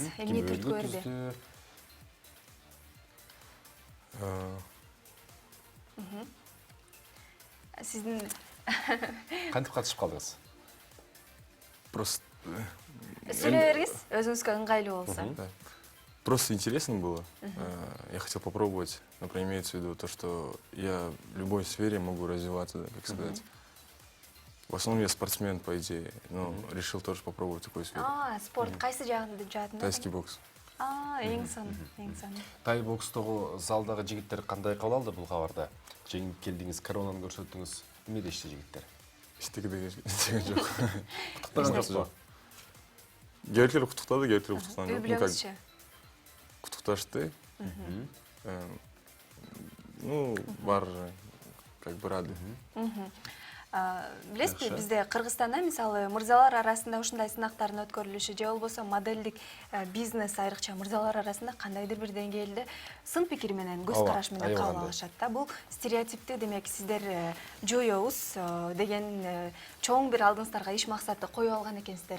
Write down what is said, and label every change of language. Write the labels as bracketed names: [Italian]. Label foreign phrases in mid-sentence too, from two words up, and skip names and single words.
[Kyrgyz] Эмне түрткү берди? Сиздин Кантип катышып калдыңыз? Просто сүйлөй бергиз, өзүңүзгө ыңгайлуу болсо. [Russian] Просто интересно было. Я хотел попробовать. Например, имеется в виду то, что я в любой сфере могу развиваться, как сказать. В основном я спортсмен, по идее, но решил тоже попробовать такую сферу. [Kyrgyz] Спорт кайсы жагында? [Russian] Тайский бокс. [Kyrgyz] Эң сонун, эң сонун. Тай бокстогу залдагы жигиттер кандай кабыл алды бул кабарды? Жеңип келдиңиз, коронаны көрсөттүңүз. Эмне дешти жигиттер? Иштеген жок. Куттуктаган жокпу? Кээбиркилер куттуктады, кээбиркилер куттуккан Үй жок. бүлөңүзчү? Куттукташты. Ну, бар, [Russian] как бы рады. [Kyrgyz] Билесизби, бизде Кыргызстанда мисалы мырзалар арасында ушундай сынактардын өткөрүлүшү же болбосо модельдик бизнес айрыкча мырзалар арасында кандайдыр бир деңгээлде сын пикир менен, көз караш менен кабыл алышат да. Бул стереотипти демек сиздер жоёбуз деген чоң бир алдыңыздарга иш максатты коюп алган экенсиздер.